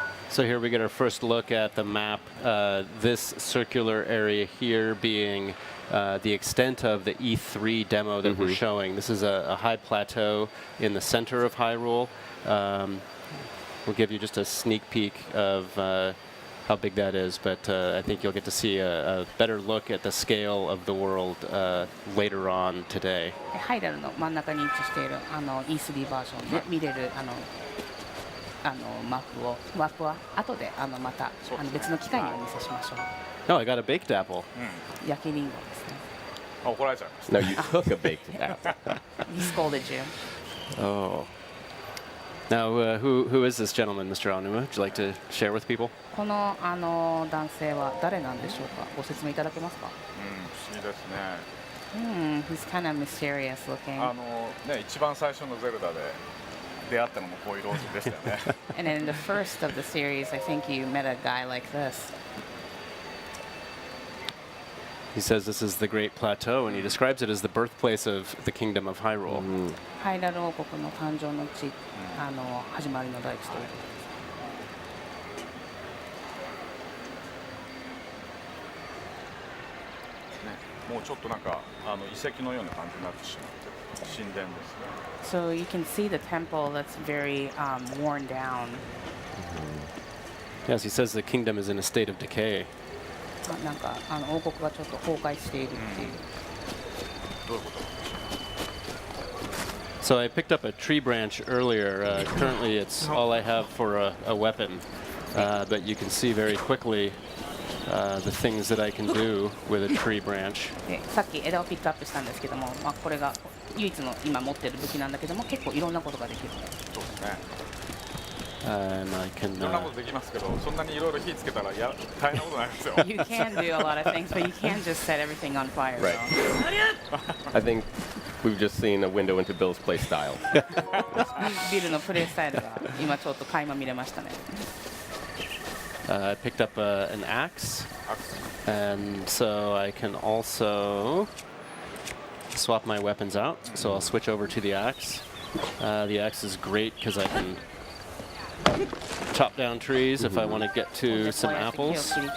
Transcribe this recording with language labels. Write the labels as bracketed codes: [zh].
[en] So here we get our first look at the map. This circular area here being the extent of the E3 demo that we're showing. This is a high plateau in the center of Hyrule. We'll give you just a sneak peek of how big that is, but I think you'll get to see a better look at the scale of the world later on today. [ja] ハイラルの真ん中に位置しているE3 バージョンで見れるマップは後でまた別の機会にお見せしましょう。 [en] Oh, I got a baked apple. [ja] 焼きリンゴですね。怒られちゃいました。 [en] No, you took a baked apple. He scolded you. Oh. Now, who is this gentleman, Mr. Aonuma? Would you like to share with people? [ja] この男性は誰なんでしょうか。ご説明いただけますか。不思議ですね。 [en] He's kind of mysterious looking. [ja] ね、一番最初のゼルダで出会ったのもこういう老人でしたよね。 [en] And in the first of the series, I think you met a guy like this. He says this is the Great Plateau, and he describes it as the birthplace of the Kingdom of Hyrule. [ja] ハイラル王国の誕生の地、始まりの大地という。もうちょっとなんか遺跡のような感じになってしまって神殿ですね。 [en] So you can see the temple that's very worn down. Yes, he says the kingdom is in a state of decay. [ja] なんか王国がちょっと崩壊しているっていう。どういうこと？ [en] So I picked up a tree branch earlier. Currently, it's all I have for a weapon, but you can see very quickly the things that I can do with a tree branch. [ja] さっき枝をピックアップしたんですけども、これが唯一の今持っている武器なんだけども、結構いろんなことができる。そうですね。 [en] And I can. [ja] いろんなことできますけど、そんなにいろいろ火つけたら大変なことになりますよ。 [en] You can do a lot of things, but you can't just set everything on fire. Right. I think we've just seen a window into Bill's play style. [ja] ビルのプレイスタイルが今ちょっと垣間見れましたね。 [en] I picked up an axe, and so I can also swap my weapons out. So I'll switch over to the axe. The axe is great because I can chop down trees if I want to get to some apples.